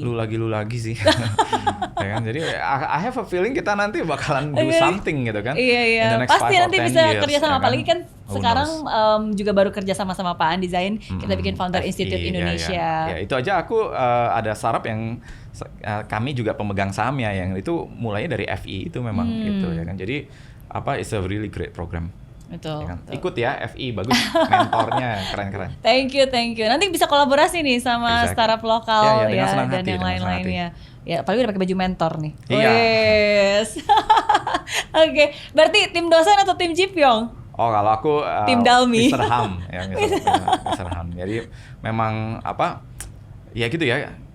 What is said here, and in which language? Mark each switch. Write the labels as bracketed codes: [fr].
[id] Lu lagi sih. Ya kan, jadi [en] I have a feeling [id] kita nanti bakalan [en] do something [id] gitu kan. Iya. Pasti nanti bisa kerja sama, apalagi kan sekarang juga baru kerja sama Pak An Design, kita bikin Founder Institute Indonesia. Ya, itu aja aku ada startup yang kami juga pemegang sahamnya, yang itu mulainya dari FI itu memang gitu ya kan. [en] Jadi it's a really great program. [id] Betul, ya kan? Ikut ya FI, bagus, mentornya keren. [en] Thank you. [id] Nanti bisa kolaborasi nih sama startup lokal dan yang lain-lainnya. Ya, apalagi udah pakai baju mentor nih. Iya. Yes. Oke, berarti tim dosen atau tim Jipyong? Oh, kalau aku tim Dalmi. Mr. Ham ya, Mr. Ham. Jadi memang ya gitu ya.